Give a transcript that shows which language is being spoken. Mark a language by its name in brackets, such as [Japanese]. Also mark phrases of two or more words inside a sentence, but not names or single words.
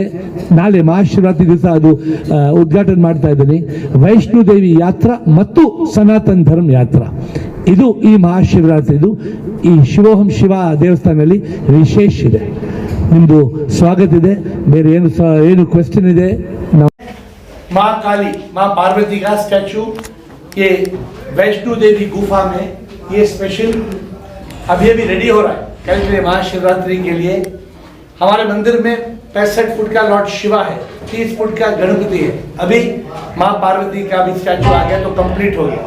[Kannada] ನಾಳೆ ಮಹಾಶಿವರಾತ್ರಿ ದಿವಸ ಅದು ಉದ್ಘಾಟನೆ ಮಾಡ್ತಾ ಇದ್ದೀನಿ. ವೈಷ್ಣೋ ದೇವಿ ಯಾತ್ರಾ ಮತ್ತು ಸನಾತನ ಧರ್ಮ ಯಾತ್ರಾ, ಇದು ಈ ಮಹಾಶಿವರಾತ್ರಿದು ಈ ಶಿವೋಹಂ ಶಿವ ದೇವಸ್ಥಾನದಲ್ಲಿ ವಿಶೇಷ ಇದೆ. ನಿಮ್ಮದು ಸ್ವಾಗತ ಇದೆ. ಬೇರೆ ಏನು ಕ್ವೆಶ್ಚನ್ ಇದೆ? [Hindi] माँ काली, माँ पार्वती का स्टैचू ये वैष्णो देवी गुफा में ये स्पेशल अभी रेडी हो रहा है कल के लिए महाशिवरात्रि के लिए। हमारे मंदिर में 65 फुट का लॉर्ड शिवा है, 30 फुट का गणपति है, अभी माँ पार्वती का भी स्टैचू आ गया तो कंप्लीट हो गया।